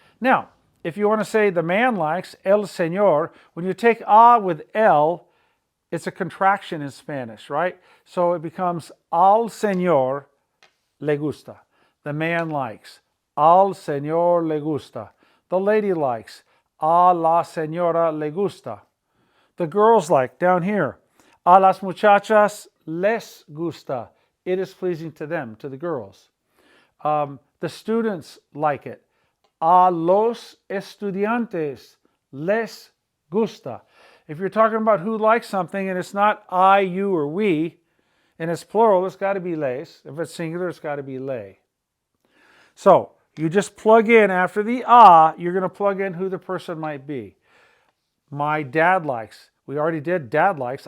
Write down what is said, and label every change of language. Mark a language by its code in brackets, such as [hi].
[en] Now, if you want to say the man likes, el señor, when you take a with el, it's a contraction in Spanish, right? So it becomes [es] al señor le gusta. [en] The man likes. [es] Al señor le gusta. [en] The lady likes. [es] A la señora le gusta. [en] The girls like, down here. [es] A las muchachas les gusta. [en] It is pleasing to them, to the girls. The students like it. [es] A los estudiantes les gusta. [en] If you're talking about who likes something and it's not I, you, or we, and it's plural, it's got to be les. If it's singular, it's got to be le. So you just plug in after the you're going to plug in who the person might be. My dad likes. We already did dad likes.